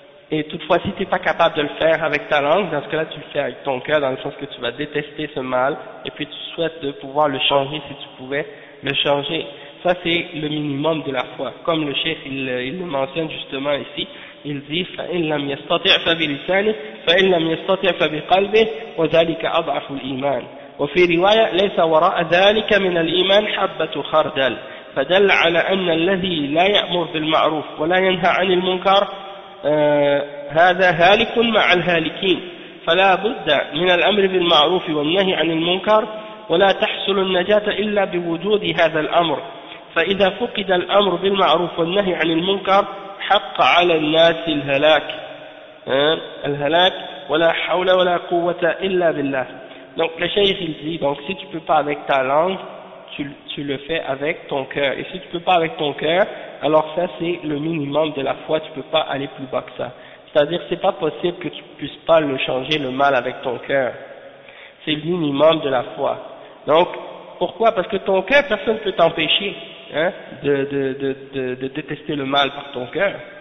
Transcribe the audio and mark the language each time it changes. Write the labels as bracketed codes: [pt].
[fr] Et toutefois, si tu n'es pas capable de le faire avec ta langue, dans ce cas-là, tu le fais avec ton cœur, dans le sens que tu vas détester ce mal, et puis tu souhaites de pouvoir le changer si tu pouvais le changer. Ça, c'est le minimum de la foi. Comme le cheikh, il le mentionne justement ici, il dit, [ar] فَإِنْ لَمْ يَسْتَطِعْ فَبِلِسَانِ فَإِنْ لَمْ يَسْتَطِعْ فَبِقَلْبِ وَذَلِكَ أَضْعَفُ الْإِيمَانِ وَفِي رِوَايَةٍ لَيْسَ وَرَاءَ ذَلِكَ مِنَ الْإِيمَانِ حَبَّةُ خَرْدَلٍ فدل على أن الذي لا يأمر بالمعروف ولا ينهى عن المنكر هذا هالك مع الهالكين فلا بد من الأمر بالمعروف والنهي عن المنكر ولا تحصل النجاة إلا بوجود هذا الأمر فإذا فقد الأمر بالمعروف والنهي عن المنكر حق على الناس الهلاك الهلاك ولا حول ولا قوة إلا بالله [fr] donc le cheikh il dit donc si tu peux pas avec ta langue tu le fais avec ton cœur. Et si tu ne peux pas avec ton cœur, alors ça c'est le minimum de la foi, tu ne peux pas aller plus bas que ça. C'est-à-dire que ce n'est pas possible que tu ne puisses pas le changer le mal avec ton cœur. C'est le minimum de la foi. Donc, pourquoi? Parce que ton cœur, personne ne peut t'empêcher de détester le mal par ton cœur.